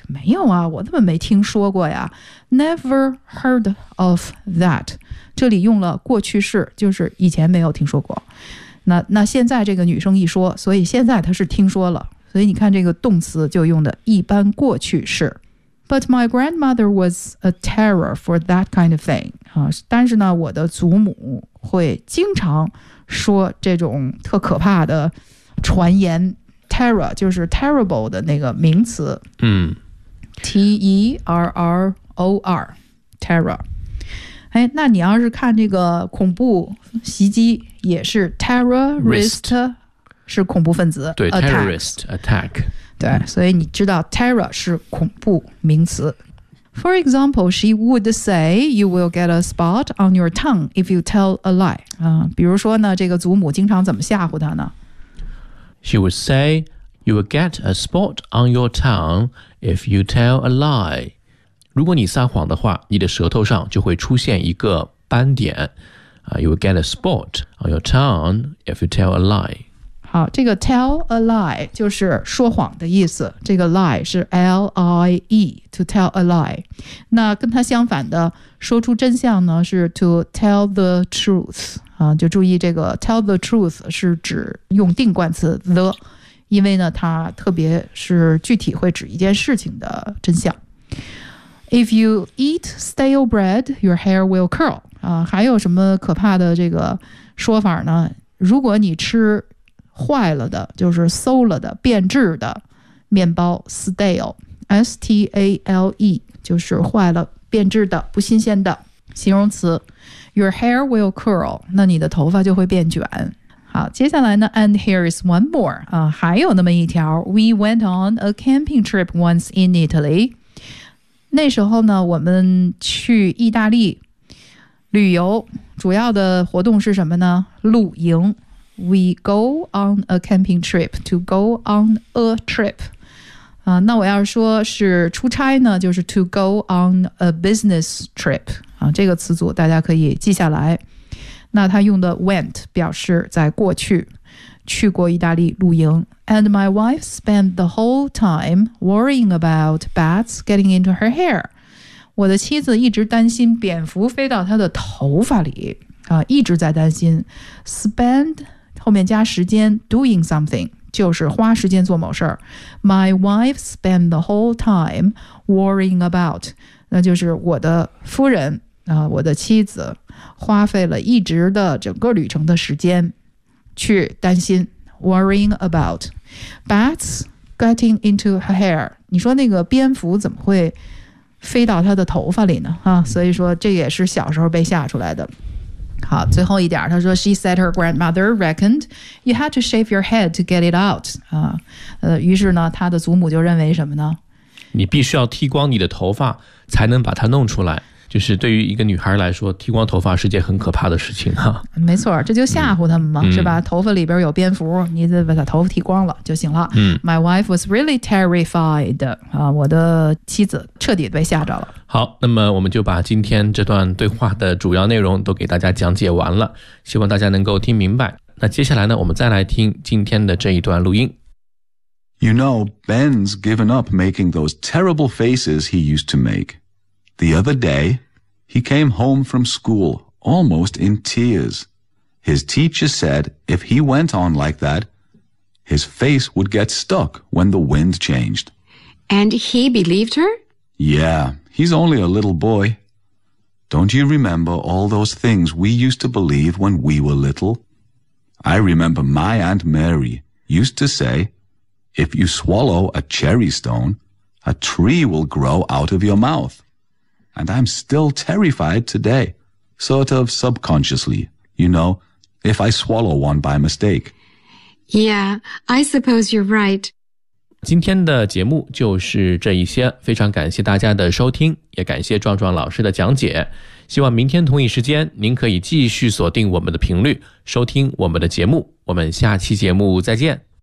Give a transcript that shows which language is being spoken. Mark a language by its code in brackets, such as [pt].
[zh] 没有啊，我怎么没听说过呀。 [en] Never heard of that. [zh] 这里用了过去式，就是以前没有听说过。那现在这个女生一说，所以现在她是听说了。所以你看这个动词就用的一般过去式。 [en] But my grandmother was a terror for that kind of thing. [zh] 但是呢，我的祖母会经常说这种特可怕的传言。 Terror 就是 terrible 的那个名词。T-E-R-R-O-R, terror. 哎，那你要是看这个恐怖袭击，也是 terrorist, 是恐怖分子。对 [en] attack, ,terrorist attack. [zh] 对，所以你知道 terror 是恐怖名词。 [en] For example, she would say you will get a spot on your tongue if you tell a lie. [zh] 比如说呢，这个祖母经常怎么吓唬她呢？ [en] She would say, you will get a spot on your tongue if you tell a lie. [zh] 如果你撒谎的话，你的舌头上就会出现一个斑点。 [en] You will get a spot on your tongue if you tell a lie. [zh] 好，这个 tell a lie 就是说谎的意思。这个 [en] lie 是 L-I-E, to tell a lie. [zh] 那跟它相反的，说出真相呢，是 [en] to tell the truth. [zh] 就注意这个 tell the truth 是指用定冠词 the, 因为呢它特别是具体会指一件事情的真相。 [en] If you eat stale bread, your hair will curl. [zh] 还有什么可怕的这个说法呢？如果你吃坏了的，就是馊了的变质的面包 stale, S-T-A-L-E, 就是坏了变质的不新鲜的形容词。 [en] Your hair will curl, [zh] 那你的头发就会变卷。好，接下来呢 , [en] and here is one more, [zh] 还有那么一条。 [en] We went on a camping trip once in Italy. [zh] 那时候呢我们去意大利旅游，主要的活动是什么呢？露营。 [en] We go on a camping trip, to go on a trip. [zh] 那我要说是出差呢，就是 [en] to go on a business trip。 [zh] 这个词组大家可以记下来。那他用的 went 表示在过去去过意大利露营。 [en] And my wife spent the whole time worrying about bats getting into her hair. [zh] 我的妻子一直担心蝙蝠飞到她的头发里。一直在担心。Spend 后面加时间 [en] doing something. [zh] 就是花时间做某事儿。 [en] My wife spent the whole time worrying about, [zh] 那就是我的夫人，我的妻子花费了一直的整个旅程的时间去担心 [en] worrying about bats getting into her hair. [zh] 你说那个蝙蝠怎么会飞到她的头发里呢？所以说这也是小时候被吓出来的。好，最后一点，他说 [en] She said her grandmother reckoned you had to shave your head to get it out. [zh] 于是呢他的祖母就认为什么呢？你必须要剃光你的头发才能把它弄出来。就是对于一个女孩来说，剃光头发是件很可怕的事情啊。没错，这就吓唬他们嘛，是吧？头发里边有蝙蝠，你得把他头发剃光了就行了。 [en] My wife was really terrified. [zh] 我的妻子彻底被吓着了。好，那么我们就把今天这段对话的主要内容都给大家讲解完了，希望大家能够听明白。那接下来呢，我们再来听今天的这一段录音。 [en] You know, Ben's given up making those terrible faces he used to make. The other day, he came home from school almost in tears. His teacher said if he went on like that, his face would get stuck when the wind changed. And he believed her? Yeah, he's only a little boy. Don't you remember all those things we used to believe when we were little? I remember my Aunt Mary used to say, if you swallow a cherry stone, a tree will grow out of your mouth. And I'm still terrified today, sort of subconsciously, you know, if I swallow one by mistake. Yeah, I suppose you're right. [zh] 今天的节目就是这一些，非常感谢大家的收听，也感谢壮壮老师的讲解。希望明天同一时间，您可以继续锁定我们的频率，收听我们的节目。我们下期节目再见。